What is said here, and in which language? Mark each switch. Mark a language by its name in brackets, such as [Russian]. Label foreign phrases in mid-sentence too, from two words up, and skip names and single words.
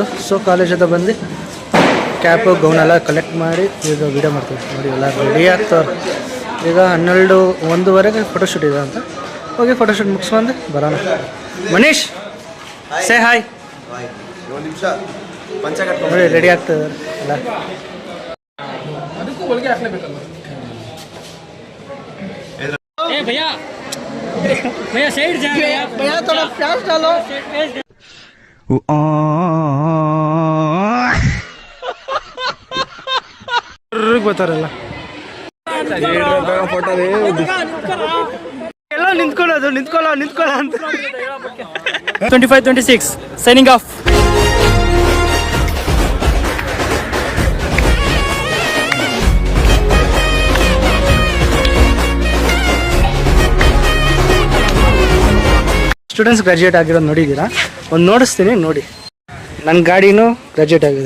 [Kannada] ಸೊ ಕಾಲೇಜ್ ಹತ್ರ ಬಂದು ಕ್ಯಾಪು ಗೌನೆಲ್ಲ ಕಲೆಕ್ಟ್ ಮಾಡಿ ಈಗ ವಿಡಿಯೋ ಮಾಡ್ತೀವಿ. ನೋಡಿ ಎಲ್ಲ ರೆಡಿ ಆಗ್ತವ್ರು. ಈಗ 12:01 ಫೋಟೋಶೂಟ್ ಇದೆ ಅಂತ. ಹೋಗಿ ಫೋಟೋಶೂಟ್ ಮುಗಿಸ್ಕೊಂಡು ಬರೋಣ. ಮನೀಶ್, [English] say hi. [Kannada] ನೋಡಿ ರೆಡಿ ಆಗ್ತದೆ ಎಲ್ಲ. [Hindi] भैया साइड जा भैया थोड़ा प्याज डालो [Kannada] ಬರ್ತಾರಲ್ಲ ಎಲ್ಲ ನಿಂತ್ಕೊಳ್ಳೋ ಅಂತ. [English] 25-26 signing off. students graduate [Kannada] ಆಗಿರೋದು ನೋಡಿದ್ದೀರಾ? ಒಂದು ನೋಡಿಸ್ತೀನಿ ನೋಡಿ. ನನ್ನ ಗಾಡಿನೂ ಗ್ರಾಜ್ಯುಯೇಟ್ ಆಗಿದೆ.